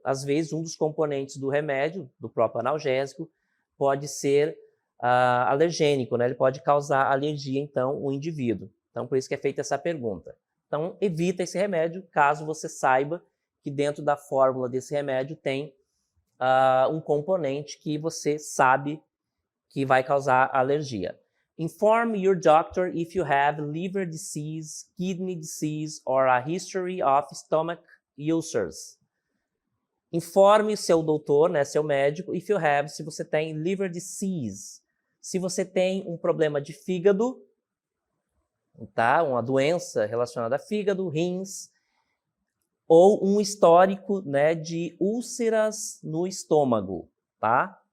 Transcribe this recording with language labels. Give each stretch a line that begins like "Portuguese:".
Portuguese: Às vezes, um dos componentes do remédio, do próprio analgésico, pode ser alergênico, né? Ele pode causar alergia, então, o indivíduo. Então, por isso que é feita essa pergunta. Então, evita esse remédio, caso você saiba que dentro da fórmula desse remédio tem um componente que você sabe que vai causar alergia.
English: Inform your doctor if you have liver disease, kidney disease or a history of stomach ulcers.
Portuguese: Informe o seu doutor, né, seu médico,
English: if you have,
Portuguese: se você tem liver disease. Se você tem um problema de fígado, tá? Uma doença relacionada a fígado, rins, ou um histórico, né, de úlceras no estômago, tá?